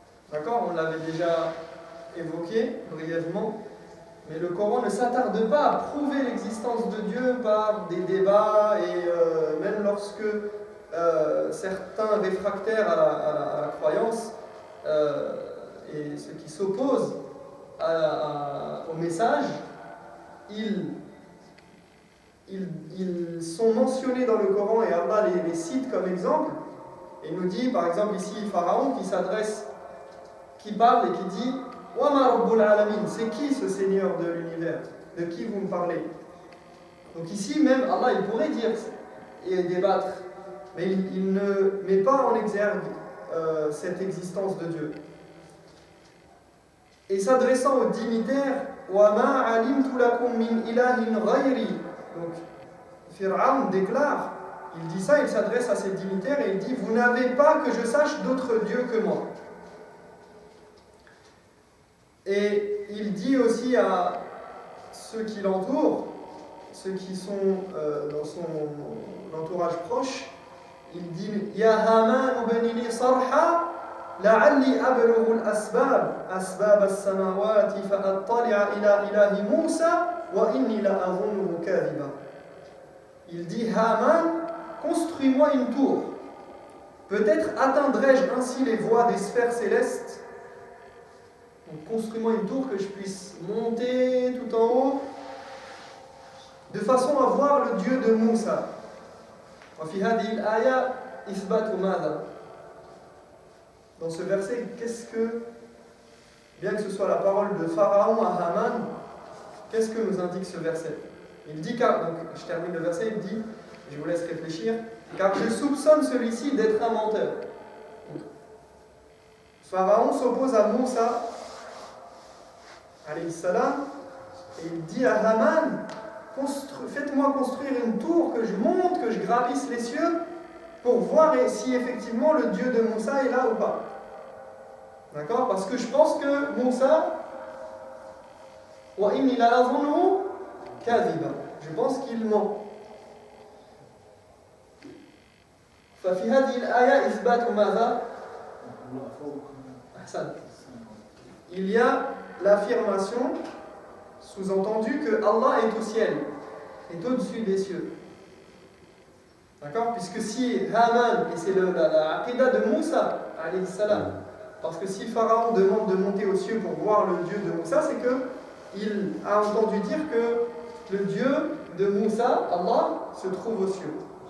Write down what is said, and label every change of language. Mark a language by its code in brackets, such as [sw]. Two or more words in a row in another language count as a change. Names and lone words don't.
[fr] On l'avait déjà évoqué brièvement, mais le Coran ne s'attarde pas à prouver l'existence de Dieu par des débats, et même lorsque certains réfractaires à la croyance et ceux qui s'opposent au message, ils sont mentionnés dans le Coran et Allah les cite comme exemple, et nous dit par exemple ici Pharaon qui parle et qui dit « [ar] وما رب العالمين [fr] » c'est qui ce Seigneur de l'univers ? De qui vous me parlez ? Donc ici même Allah il pourrait dire et débattre, mais il ne met pas en exergue cette existence de Dieu. Et s'adressant aux dignitaires, [ar] وما علمت لكم من إله غيري. [fr] Donc, Fir'aun déclare, il dit ça, il s'adresse à ses dignitaires et il dit vous n'avez pas que je sache d'autres dieux que moi. Et il dit aussi à ceux qui l'entourent, ceux qui sont dans son entourage proche, il dit [ar] يا هامان ابن لي صرحا لعلي أبلغ أسباب السماوات فأطلع إلى إله موسى وإني لأظنه كاذبا. [fr] Il dit Haman, construis-moi une tour. Peut-être atteindrai-je ainsi les voies des sphères célestes. Donc construis-moi une tour que je puisse monter tout en haut, de façon à voir le Dieu de Moussa. [ar] وفي هذه الآية إثبات ماذا؟ [fr] Dans ce verset, bien que ce soit la parole de Pharaon à Haman, qu'est-ce que nous indique ce verset ? Il dit, donc je termine le verset, il dit, je vous laisse réfléchir, car je soupçonne celui-ci d'être un menteur. Pharaon s'oppose à Moussa, [ar] عليه السلام, [fr] et il dit à Haman, faites-moi construire une tour, que je monte, que je gravisse les cieux, pour voir si effectivement le Dieu de Moussa est là ou pas. D'accord ? Parce que je pense que Moussa, [ar] وإني لأظنه كاذبا. [fr] Je pense qu'il ment. [ar] ففي هذه الآية إثبات ماذا؟ أحسن. [fr] Il y a l'affirmation sous-entendue que Allah est au ciel, est au-dessus des cieux. D'accord ? Puisque si Haman, et c'est la aqida de Moussa, [ar] عليه السلام, [fr] parce que si Pharaon demande de monter aux cieux pour voir le Dieu de Moussa, c'est qu'il a entendu dire que le Dieu de Moussa, Allah, se trouve aux cieux.